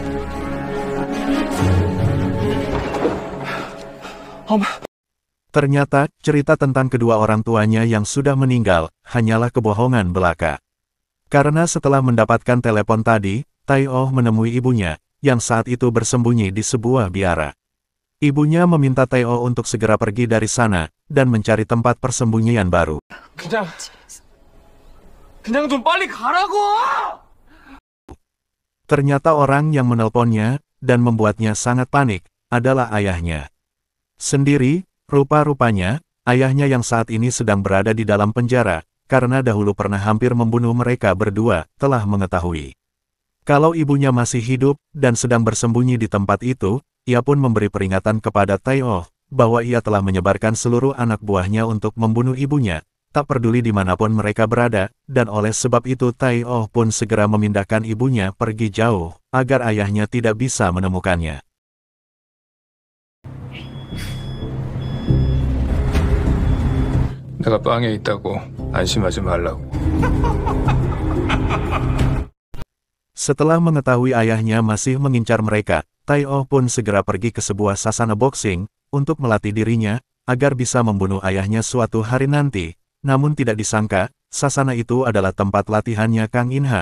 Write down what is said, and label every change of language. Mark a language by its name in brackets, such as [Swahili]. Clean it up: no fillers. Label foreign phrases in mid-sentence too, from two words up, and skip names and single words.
[Indonesian] Ternyata, cerita tentang kedua orang tuanya yang sudah meninggal, hanyalah kebohongan belaka. Karena setelah mendapatkan telepon tadi, Tai-Oh menemui ibunya, yang saat itu bersembunyi di sebuah biara. Ibunya meminta Tai-Oh untuk segera pergi dari sana, dan mencari tempat persembunyian baru. [Korean] 그냥 좀 빨리 가라고! [Indonesian] Ternyata orang yang menelponnya, dan membuatnya sangat panik, adalah ayahnya sendiri. Rupa-rupanya, ayahnya yang saat ini sedang berada di dalam penjara, karena dahulu pernah hampir membunuh mereka berdua, telah mengetahui kalau ibunya masih hidup, dan sedang bersembunyi di tempat itu. Ia pun memberi peringatan kepada Tai-Oh, bahwa ia telah menyebarkan seluruh anak buahnya untuk membunuh ibunya, tak peduli dimanapun mereka berada, dan oleh sebab itu Tai-Oh pun segera memindahkan ibunya pergi jauh, agar ayahnya tidak bisa menemukannya. [Korean] 내가 빵에 있다고 안심하지 말라고. [Indonesian] Setelah mengetahui ayahnya masih mengincar mereka, Tai-Oh pun segera pergi ke sebuah sasana boxing, untuk melatih dirinya, agar bisa membunuh ayahnya suatu hari nanti. Namun tidak disangka, sasana itu adalah tempat latihannya Kang In-ha.